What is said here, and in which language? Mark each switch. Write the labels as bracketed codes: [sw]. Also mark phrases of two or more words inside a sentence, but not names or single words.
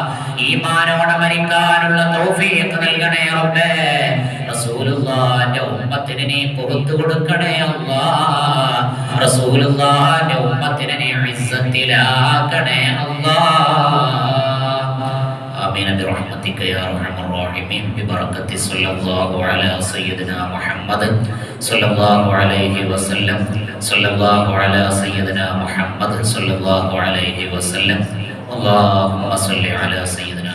[ml] ഈമാനോടെ മരിക്കാനുള്ള തൗഫീഖ് നൽകണേ റബ്ബേ. റസൂലുള്ളാഹിന്റെ ഉമ്മത്തിനെ നീ പുറത്തു കൊടുക്കണേ അല്ലാഹ്. റസൂലുള്ളാഹിന്റെ ഉമ്മത്തിനെ നീ ഇസ്സത്തിലാക്കണേ അല്ലാഹ്. [ar] آمين برحمتك يا أرحم الراحمين ببركة صلى الله على سيدنا محمد صلى الله عليه وسلم صلى الله على سيدنا محمد صلى الله عليه وسلم اللهم صل على سيدنا